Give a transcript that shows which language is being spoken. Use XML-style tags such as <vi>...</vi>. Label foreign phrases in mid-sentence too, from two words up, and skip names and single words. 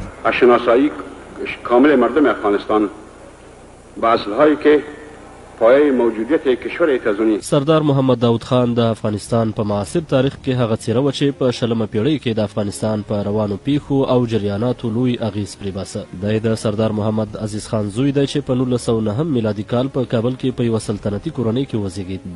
<fa>از شناسایی کامل مردم افغانستان به اصلهایی که پایه موجودیت کشور ایتزونی.</fa> <ps>سردار محمد داود خان د افغانستان په معاصر تاریخ کې هغه څیره وه چې په 20مه پیړۍ کې د افغانستان په روانو پیښو او جریاناتو لوی اغیز پرې باسه. دی د سردار محمد عزیز خان زوی دی چې په 1909 میلادي کال په کابل کې په یوه سلطنتي کورنۍ کې وزیږید.</ps>